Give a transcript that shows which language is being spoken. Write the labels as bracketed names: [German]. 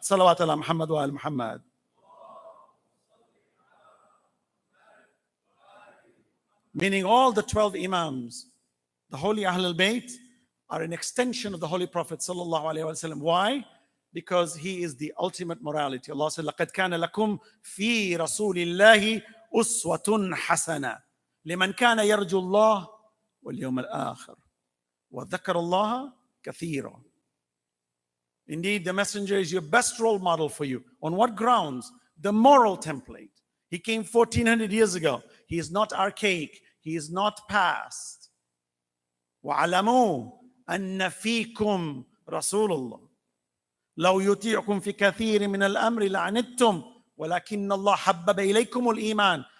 [Arabic] Salawat ala Muhammad wa al Muhammad. [English] Meaning all the 12 Imams, the holy Ahlul Bayt, are an extension of the Holy Prophet sallallahu alaihi wasallam. Why? Because he is the ultimate morality. Allah said, [Arabic] لَقَدْ كَانَ لَكُمْ فِي رَسُولِ اللَّهِ أُسْوَةٌ حَسَنَةٌ لِمَنْ كَانَ يَرْجُو اللَّهَ وَالْيَوْمَ الْآخِرِ وَذَكَرَ اللَّهَ كَثِيرًا. [English] Indeed, the messenger is your best role model for you. On what grounds? The moral template. He came 1400 years ago. He is not archaic. He is not past. [Arabic] وَعَلَمُوا أَنَّ فِيكُمْ رَسُولُ اللَّهِ لَوْ يُطِيعُكُمْ فِي كَثِيرٍ مِنَ الْأَمْرِ لَعَنِتُّمْ وَلَكِنَّ اللَّهَ حَبَّبَ إِلَيْكُمُ الْإِيمَانِ.